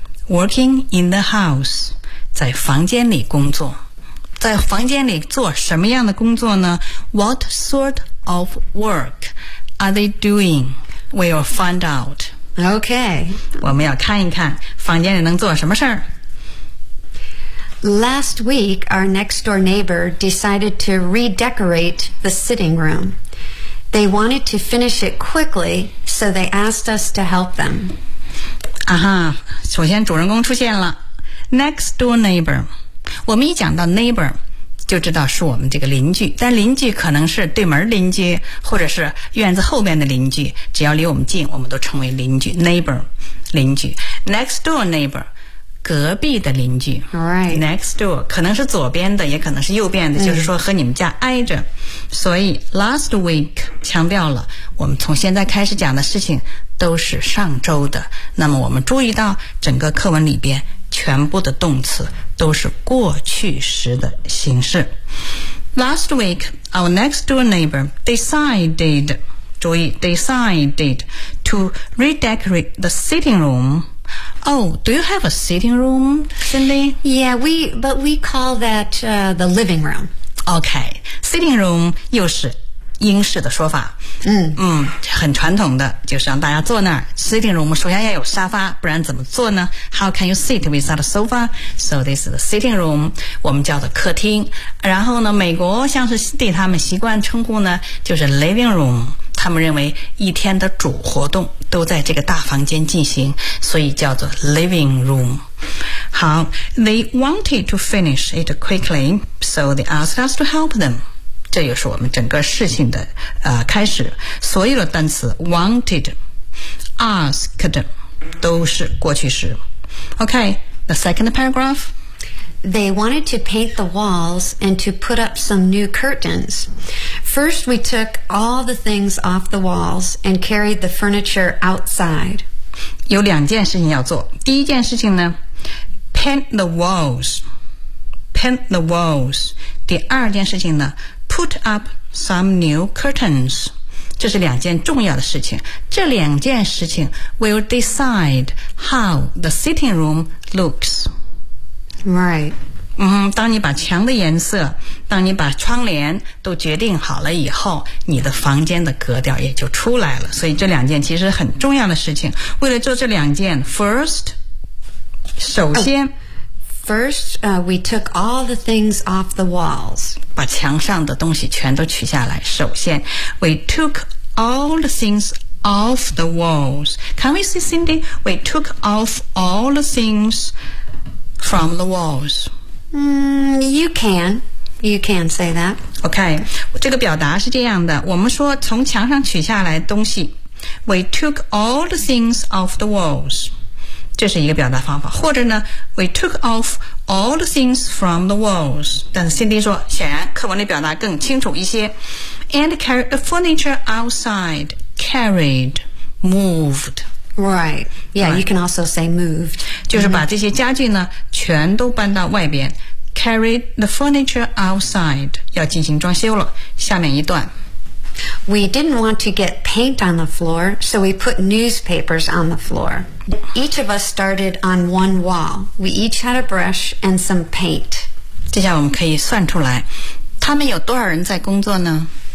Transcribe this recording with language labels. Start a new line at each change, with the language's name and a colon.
English: Working in the house，
Chinese: 在房间里工作。在房间里做什么样的工作呢 ？
English: What sort of work are they doing？ We will find out. Okay.
Chinese: 我们要看一看房间里能做什么事儿。
English: Last week, our next door neighbor decided to redecorate the sitting room. They wanted to finish it quickly, so they asked us to help them.
Chinese: 啊哈，首先主人公出现了。 Next door neighbor. 我们一讲到 neighbor, 就知道是我们这个邻居，但邻居可能是对门邻居，或者是院子后面的邻居，只要离我们近，我们都称为邻居 neighbor， 邻居 next door neighbor， 隔壁的邻居
English: right
Chinese: next door 可能是左边的，也可能是右边的，就是说和你们家挨着。所以 last week 强调了，我们从现在开始讲的事情都是上周的。那么我们注意到整个课文里边全部的动词都是过去时的形式。
English: Last week, our next door neighbor decided, 注意 decided to redecorate the sitting room. Oh, do you have a sitting room, Cindy? Yeah, we call that, the living room.
Chinese: Okay, sitting room 又是英式的说法。很传统的，就是让大家坐那儿。 Sitting room 首先要有沙发，不然怎么坐呢？
English: How can you sit without a sofa? So this is the sitting room,
Chinese: 我们叫做客厅。然后呢，美国像是对他们习惯称呼呢，就是 living room。他们认为一天的主活动都在这个大房间进行，所以叫做 living room。
English: 好， they wanted to finish it quickly, so they asked us to help them.
Chinese: 这就是我们整个事情的开始。所有的单词 wanted, asked, 都是过去时。
English: Okay, the second paragraph. They wanted to paint the walls and to put up some new curtains. First, we took all the things off the walls and carried the furniture outside.
Chinese: 有两件事情要做。第一件事情呢 paint the walls, paint the walls. 第二件事情呢
English: Put up some new curtains.
Chinese: 这是两件重要的事情。这两件事情
English: will decide how the sitting room looks. Right.
Chinese: 当你把墙的颜色，当你把窗帘都决定好了以后，你的房间的格调也就出来了。所以这两件其实很重要的事情。为了做这两件 ，first， 首先、
English: first， we took all the things off the walls，
Chinese: 把墙上的东西全都取下来。
English: 首先 ，we took all the things off the walls。 Can we see Cindy？ We took off all the things from the walls。 You can say that.
Chinese: Okay, 这个表达是这样的，我们说从墙上取下来东西，
English: We took all the things off the walls.
Chinese: 这是一个表达方法。
English: 或者呢， We took off all the things from the walls.
Chinese: 但是 Cindy 说，显然课文的表达更清楚一些。
English: And carried the furniture outside. Carried, moved. Right. Yeah, right. You can also say moved.
Chinese: 就是把这些家具呢全都搬到外边。
English: Carried the furniture outside.
Chinese: 要进行装修了。下面一段。
English: We didn't want to get paint on the floor, so we put newspapers on the floor. Each of us started on one wall. We each had a brush and some paint.
Chinese: 接下来我们可以算出来。他们有多少人在工作呢？